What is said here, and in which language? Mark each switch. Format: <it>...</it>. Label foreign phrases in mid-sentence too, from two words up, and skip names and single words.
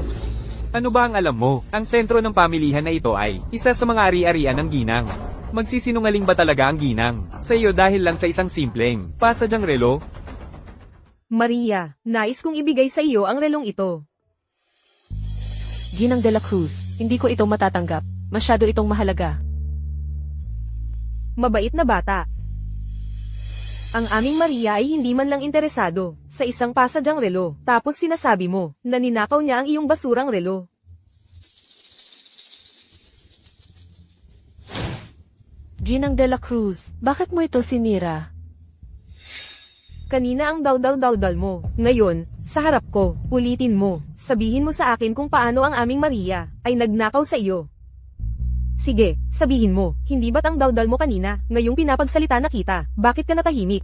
<tl>Ano ba ang alam mo? Ang sentro ng pamilihan na ito ay isa sa mga ari-arian ng ginang. Magsisinungaling ba talaga ang ginang? Sa iyo dahil lang sa isang simpleng pasadyang relo? Maria, nais kong ibigay sa iyo ang relong ito. Ginang de la Cruz, hindi ko ito matatanggap. Masyado itong mahalaga. Mabait na bata. Ang aming Maria ay hindi man lang interesado sa isang pasadyang relo. Tapos sinasabi mo na ninakaw niya ang iyong basurang relo. Ginang de la Cruz, bakit mo ito sinira? Kanina ang dal-dal-dal-dal mo. Ngayon, sa harap ko, ulitin mo. Sabihin mo sa akin kung paano ang aming Maria ay nagnakaw sa iyo. Sige, sabihin mo, hindi ba't ang daldal mo kanina, ngayong pinapagsalita na kita, bakit ka natahimik?</tl>